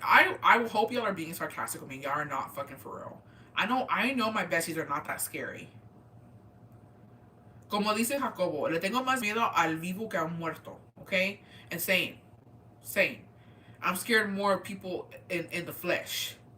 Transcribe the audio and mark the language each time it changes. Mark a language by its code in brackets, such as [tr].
[en] I hope y'all are being sarcastic with me. Y'all are not fucking for real. I know my besties are not that scary. [es] Como dice Jacobo, le tengo más miedo al vivo que al muerto. [en] Okay? And same. I'm scared more of people in the flesh.